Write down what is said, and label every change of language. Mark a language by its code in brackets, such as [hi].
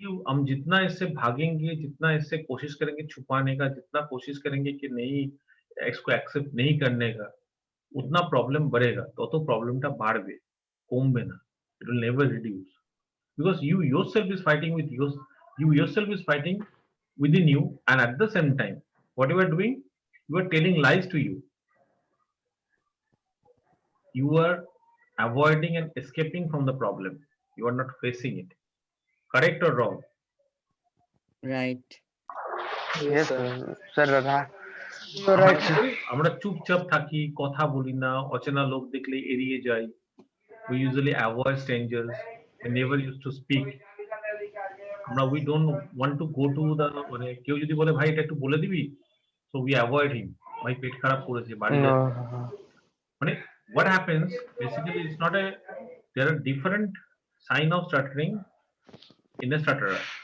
[hi] हम जितना इससे भागेंगे, जितना इससे कोशिश करेंगे छुपाने का, जितना कोशिश करेंगे कि नहीं इसको एक्सेप्ट नहीं करने का, उतना प्रॉब्लम बढ़ेगा. [bn] तो प्रॉब्लमটা বাড়বে, কমবে না. [en] It will never reduce because you yourself is fighting with you yourself is fighting within you, and at the same time, what you are doing, you are telling lies to you. You are avoiding and escaping from the problem. You are not facing it. Correct or wrong? Right. Yes, sir. You're right. [bn] আমরা চুপচাপ থাকি, কথা বলি না, অচেনা লোক দেখলে এড়িয়ে যাই. [en] We usually avoid strangers. We never used to speak. We don't want to go to the [bn] মানে কেউ যদি বলে ভাই এটা একটু বলে দিবি, [en] so we avoid him. [bn] ভাই পেট খারাপ করেছে, বাড়ি [en] No. [bn] যাচ্ছে. [en] মানে what happens basically, it's not a, there are different sign of stuttering in a stutterer.